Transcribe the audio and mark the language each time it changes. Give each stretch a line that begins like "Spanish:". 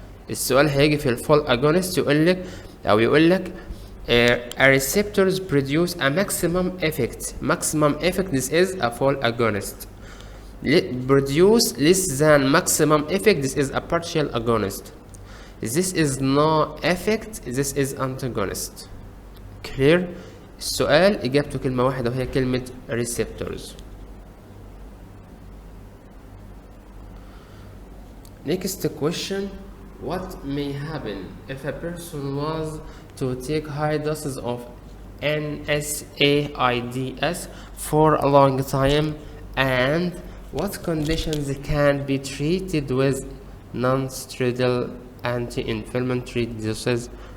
Arabic: السؤال هيجي في الفول
English: agonist
Arabic: يقول لك
English: a receptors produce a maximum effect. Maximum effect, this is a full agonist. Produce less than maximum effect, this is a partial agonist. This is no effect, this is antagonist.
Arabic: Clear؟ السؤال إجابته كلمة واحدة وهي كلمة receptors.
English: Next question: what may happen if a person was to take high doses of NSAIDs for a long time, and what conditions can be treated with non-steroidal anti-inflammatory doses?